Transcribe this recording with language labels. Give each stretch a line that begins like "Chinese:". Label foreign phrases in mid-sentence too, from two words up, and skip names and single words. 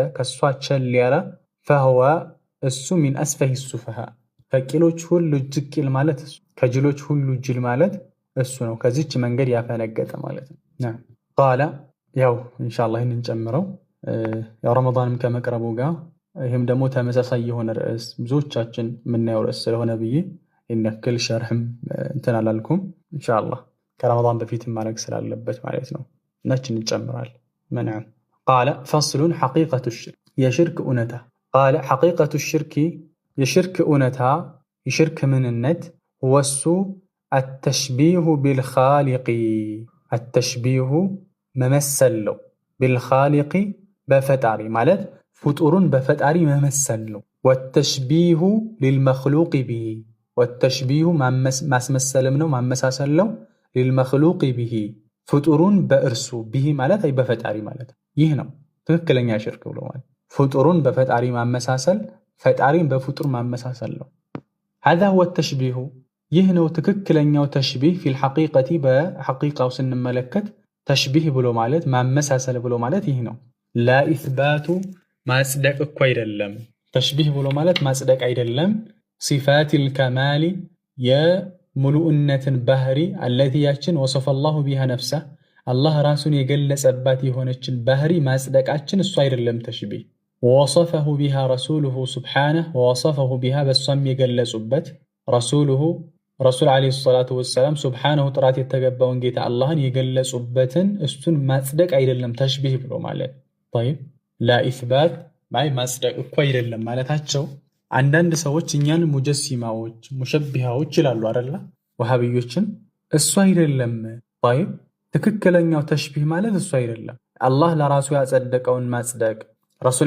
Amharic: ከሷ ቸል ያለ ፈህዋ እሱ
Arabic: من أسفه السفهاء
Amharic: ከቂሎች ሁሉ እጅግ ቂል ማለት እሱ ከጅሎች ሁሉ ጅል ማለት እሱ ነው። ከዚች መንገድ ያፈነገጠ ማለት ነው። ቃለ ያው ኢንሻአላህ ይህንን ጨምረው ያው ረመዳንም ከመቅረቡ ጋር ይህም ደግሞ ተመሳሳይ የሆነ ርዕስ ብዙዎቻችን የምናየው ርዕስ ስለሆነ ብዬ ይነክል ሸርሕም እንትን አላልኩም። ኢንሻአላህ ከረመዳን በፊት ማድረግ ስላለበት ማለት ነው። እናችን እንጨምራል
Arabic: منعم قال فصل حقيقة الشرك
Amharic: የሽርክ እውነታ
Arabic: قال حقيقة الشرك
Amharic: የሽርክ እውነታ የሽርክ ምንነት ወሱ
Arabic: التشبيه بالخالق التشبيه
Amharic: መመሰል ነው بالخالق በፈጣሪ ማለት ፍጡሩን በፈጣሪ መመሰል ነው።
Arabic: والتشبيه للمخلوق به والتشبيه
Amharic: ማስመሰልም ነው ማመሳሰል ነው።
Arabic: للمخلوق به
Amharic: ፍጡሩን በእርሱ به ማለት አይ በፈጣሪ ማለት ይህ ነው ትክክለኛ ሽርክ ብሎ ማለት ፍጡሩን በፈጣሪ ማመሳሰል ፈጣሪን በፍጡር ማመሳሰል ነው።
Arabic: هذا هو التشبيه
Amharic: ይህ ነው ትክክለኛው ተሽቢህ
Arabic: في الحقيقة
Amharic: በሐቂቃው ስንመለከት ተሽቢህ ብሎ ማለት ማመሳሰል ብሎ ማለት ይህ ነው።
Arabic: لا إثبات
Amharic: ማጽደቅ እኮ አይደለም። ተሽቢህ ብሎ ማለት ማጽደቅ አይደለም።
Arabic: صفات الكمال
Amharic: የሙሉእነትን ባህሪ አለቲ ያችን ወሰፈ
Arabic: الله بها نفسه
Amharic: አላህ ራሱን የገለጸባት የሆነችን ባህሪ ማጽደቃችን እሱ አይደለም ተሽቢህ።
Arabic: ووصفه بها رسوله سبحانه ووصفه بها
Amharic: በሷም የገለጹበት ረሱሉሁ ረሱል
Arabic: عليه الصلاة والسلام
Amharic: ሱብሓነሁ ጥራት የተገባውን ጌታ አላህን የገለጹበትን እሱን ማጽደቅ አይደለም ተሽቢህ ብሎ ማለት
Arabic: طيب لا إثبات
Amharic: ማጽደቅ እኮ አይደለም ማለታቸው አንዳንድ ሰዎች እኛን ሙጀሲማዎች ሙሸቢሃዎች ይላሉ አይደል ወሃቢዮችን እሱ አይደለም طيب ትክክለኛው ተሽቢህ ማለት እሱ አይደለም አላህ ለራሱ ያጸደቀውን ማጽደቅ ረሱል